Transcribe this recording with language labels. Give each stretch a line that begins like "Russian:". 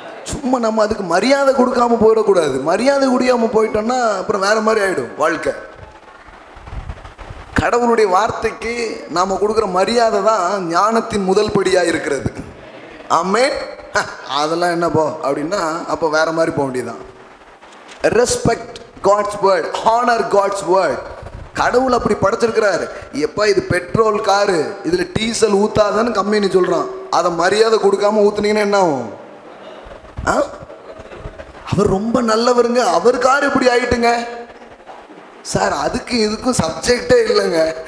Tamil: சும்மா நம்ம அதுக்கு மரியாதை கொடுக்காம போயிடக்கூடாது. மரியாதை கொடுக்காம போயிட்டோம்னா அப்புறம் வேற மாதிரி ஆயிடும் வாழ்க்கை. கடவுளுடைய வார்த்தைக்கு நாம கொடுக்குற மரியாதை தான் ஞானத்தின் முதல் படியாக இருக்கிறது. ஆமென். அதெல்லாம் என்ன போ அப்படின்னா அப்போ வேற மாதிரி போக வேண்டியதுதான்.
English: Respect God's word, honor God's word.
Tamil: கடவுள் அப்படி படைச்சிருக்கிறாரு. எப்போ இது பெட்ரோல் காரு, இதுல டீசல் ஊத்தாதான்னு கம்பெனி சொல்றான். அதை மரியாதை கொடுக்காம ஊத்துனீங்கன்னா என்ன ஆகும்? அவர் ரொம்ப நல்லவருங்க, அவர் கார் இப்படி ஆயிட்டுங்க சார், அதுக்கு இதுக்கும் சப்ஜெக்டே இல்லைங்க.